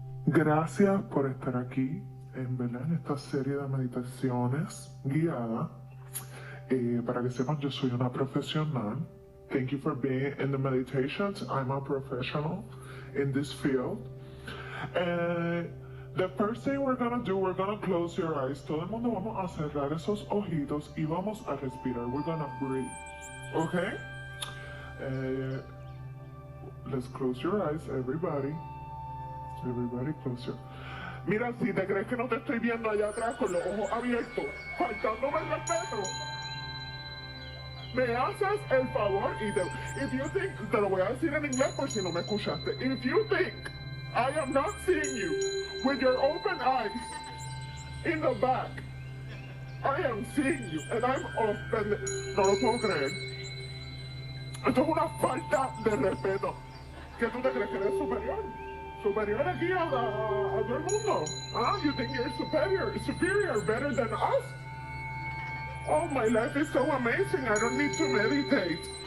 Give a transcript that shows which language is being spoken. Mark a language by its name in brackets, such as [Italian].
[Spanish] Gracias por estar aquí, en verdad, en esta serie de meditaciones guiada. Para que sepan, yo soy una profesional. [English] Thank you for being in the meditations. I'm a professional in this field. The first thing we're gonna do, we're gonna close your eyes. [Spanish] Todo el mundo vamos a cerrar esos ojitos y vamos a respirar. [English] We're gonna breathe. Okay? Let's close your eyes, everybody. Everybody close your... [Spanish] Mira, si te crees que no te estoy viendo allá atrás con los ojos abiertos, faltándome el respeto, me haces el favor y [English] if you think, [Spanish] te lo voy a decir en inglés por si no me escuchaste. [English] If you think I am not seeing you with your open eyes in the back, I am seeing you and I'm offended. [Spanish] No lo puedo creer. Esto es una falta de respeto. ¿Qué tú te crees que eres superior? Superior aquí a todo el mundo. [English] You think you're superior, better than us? Oh, my life is so amazing, I don't need to meditate.